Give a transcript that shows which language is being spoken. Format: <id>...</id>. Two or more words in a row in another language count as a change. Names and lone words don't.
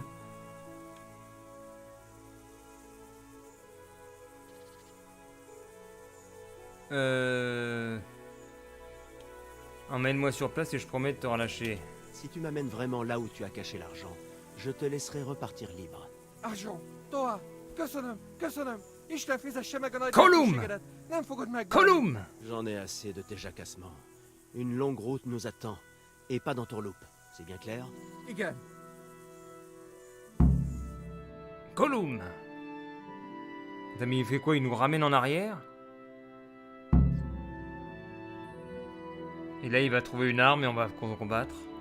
<fr>Emmène-moi sur place et je promets de te relâcher. Si tu m'amènes vraiment là où tu as caché l'argent, je te laisserai repartir libre. Argent, toi,</fr> <hu>köszönöm, és te fizesse meg a nagy Kolum! segítségedet. Nem fogod meg. Kolum!</hu> <fr>J'en ai assez de tes jacassements. Une longue route nous attend, et pas d'entourloupe. C'est bien clair?</fr> <hu>Igen. Kolum!</hu> <fr>Mais il fait quoi? Il nous ramène en arrière? Et là, il va trouver une arme et on va combattre.</fr>